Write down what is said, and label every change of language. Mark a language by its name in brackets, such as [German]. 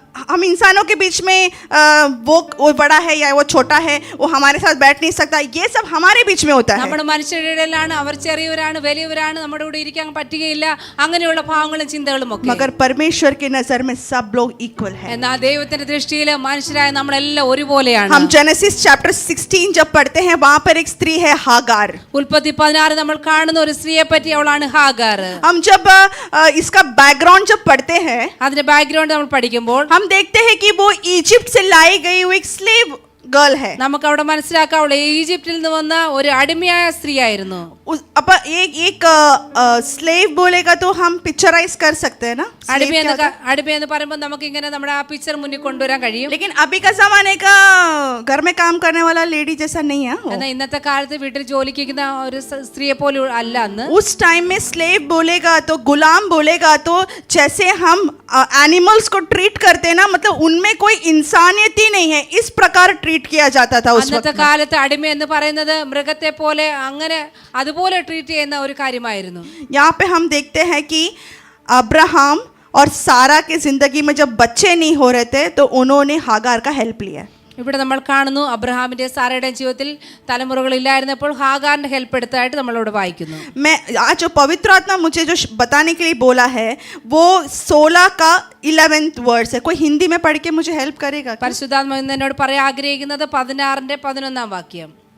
[Hindi] हम इंसानों के बीच में वो बड़ा है या वो छोटा है, वो हमारे साथ बैठ नहीं सकता, ये सब हमारे बीच में होता है. [Malayalam] നമ്മുടെ മനുഷ്യരുടെ ഇടയിലാണ് അവർ ചെറിയവരാണ് വലിയവരാണ് നമ്മുടെ കൂടെ ഇരിക്കാൻ പറ്റുകയില്ല, അങ്ങനെയുള്ള ഭാവങ്ങളും ചിന്തകളും ഒക്കെ. [Hindi] मगर परमेश्वर की नजर में सब लोग इक्वल है. [Malayalam] എന്നാൽ ദൈവത്തിന്റെ ദൃഷ്ടിയിൽ മനുഷ്യരായ നമ്മളെല്ലാം ഒരുപോലെയാണ്. [Hindi] हम जेनेसिस चैप्टर 16 जब पढ़ते हैं, वहां पर एक स्त्री है हागार. [Malayalam] ഉൽപ്പത്തി 16 നമ്മൾ കാണുന്ന ഒരു സ്ത്രീയെ പറ്റി, അവളാണ് ഹാഗാർ. [Hindi] हम जब इसका बैकग्राउंड जब पढ़ते हैं, [Malayalam] അതിന്റെ ബാക്ക്ഗ്രൗണ്ട് നമ്മൾ പഠിക്കുമ്പോൾ [Hindi] हम देखते हैं कि वो इजिप्ट से लाई गई हुई एक स्लेव गर्ल है. [Malayalam] നമുക്ക് അവിടെ മനസ്സിലാക്കാം അവൾ ഈജിപ്തിൽ നിന്ന് വന്ന ഒരു അടിമയായ സ്ത്രീയായിരുന്നു. [Hindi] अब एक स्लेव बोलेगा तो हम पिक्चराइज कर सकते हैं ना. [Malayalam] അടിമ എന്ന് പറയുമ്പോൾ നമുക്ക് ഇങ്ങനെ നമ്മുടെ ആ പിക്ചർ മുന്നിൽ കൊണ്ടുവരാൻ കഴിയും. [Hindi] लेकिन अभी का जमाने का घर में काम करने वाला लेडी जैसा नहीं है. [Malayalam] എന്നാൽ ഇന്നത്തെ കാലത്ത് വീട്ടിൽ ജോലിക്ക് നിൽക്കുന്ന ഒരു സ്ത്രീയെ പോലെ അല്ല അന്ന്. [Hindi] उस टाइम में स्लेव बोलेगा तो गुलाम बोलेगा तो जैसे हम एनिमल्स को ट्रीट करते हैं ना, मतलब उनमें कोई इंसानियत ही नहीं है, इस प्रकार ट्रीट किया जाता था उस [Malayalam] അന്നത്തെ കാലത്ത് അടിമ എന്ന് പറയുന്നത് മൃഗത്തെ പോലെ അങ്ങനെ അതുപോലെ ട്രീറ്റ് ചെയ്യുന്ന ഒരു കാര്യമായിരുന്നു. [Hindi] यहाँ पे हम देखते हैं कि अब्राहम और सारा के जिंदगी में जब बच्चे नहीं हो रहे थे तो उन्होंने हागार का हेल्प लिया. [Malayalam] ഇവിടെ നമ്മൾ കാണുന്നു അബ്രഹാമിന്റെ സാറയുടെയും ജീവിതത്തിൽ തലമുറകളില്ലായിരുന്നപ്പോൾ ഹാഗാറിന്റെ ഹെൽപ്പ് എടുത്തായിട്ട് നമ്മളിവിടെ വായിക്കുന്നു. [Hindi] मैं आज जो पवित्र आत्मा मुझे जो बताने के लिए बोला है वो 16 का 11th वर्स है. कोई हिंदी में पढ़ के मुझे हेल्प करेगा क्या? [Malayalam] പരിശുദ്ധാത്മാവ് ഇന്ന് എന്നോട് പറയാൻ ആഗ്രഹിക്കുന്നത് 16ന്റെ 11 വാക്യം.